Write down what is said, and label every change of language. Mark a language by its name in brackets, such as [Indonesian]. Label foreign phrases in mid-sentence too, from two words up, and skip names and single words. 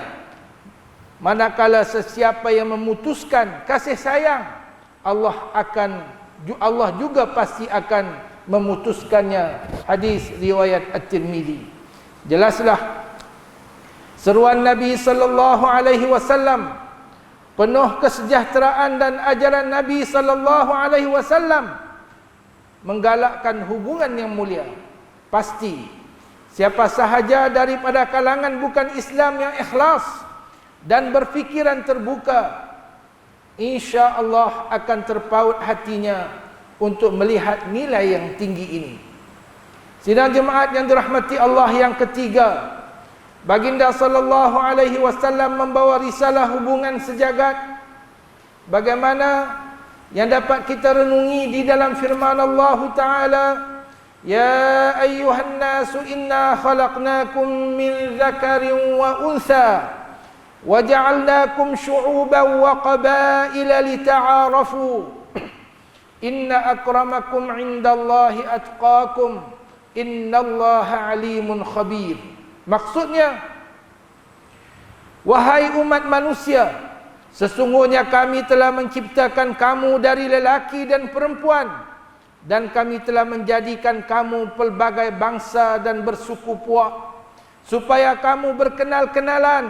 [Malay] Manakala sesiapa yang memutuskan kasih sayang, Allah juga pasti akan memutuskannya. Hadis riwayat At-Tirmidzi. Jelaslah seruan Nabi [Arabic] صلى الله عليه وسلم [Malay] penuh kesejahteraan, dan ajaran Nabi [Arabic] صلى الله عليه وسلم [Malay] menggalakkan hubungan yang mulia. Pasti siapa sahaja daripada kalangan bukan Islam yang ikhlas dan berfikiran terbuka, [Arabic] إن شاء الله [Malay] akan terpaut hatinya untuk melihat nilai yang tinggi ini. Sidang jemaat yang dirahmati Allah, yang ketiga, Baginda [Arabic] صلى الله عليه وسلم [Malay] membawa risalah hubungan sejagat. Bagaimana yang dapat kita renungi di dalam firman Allah Ta'ala, [Arabic] يا أيها الناس إنا خلقناكم من ذكر وأنثى وجعلناكم شعوبا وقبائل لتعارفوا إن أكرمكم عند الله أتقاكم إن الله عليم خبير. [Malay] Maksudnya, wahai umat manusia, sesungguhnya kami telah menciptakan kamu dari lelaki dan perempuan, dan kami telah menjadikan kamu pelbagai bangsa dan bersuku puak, supaya kamu berkenal-kenalan.